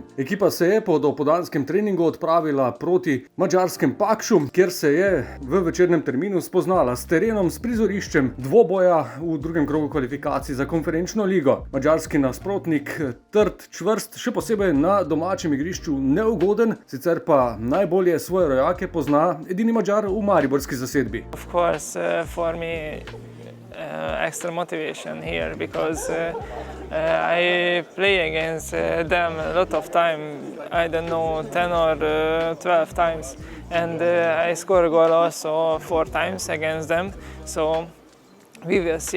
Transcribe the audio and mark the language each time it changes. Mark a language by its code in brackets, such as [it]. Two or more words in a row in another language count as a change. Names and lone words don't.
[sl] Ekipa se je po dopoldanskem treningu odpravila proti madžarskem Pakšu, kjer se je v večernem terminu spoznala s terenom, s prizoriščem dvoboja v drugem krogu kvalifikacij za konferenčno ligo. Madžarski nasprotnik trd, čvrst, še posebej na domačem igrišču neugoden, sicer pa najbolje svoje rojake pozna edini Madžar v mariborski zasedbi. [en] Of course, for me extra motivation here because I play against them a lot of time, I don't know, 10 or 12 times, and I score a goal also 4 times against them, so we will see.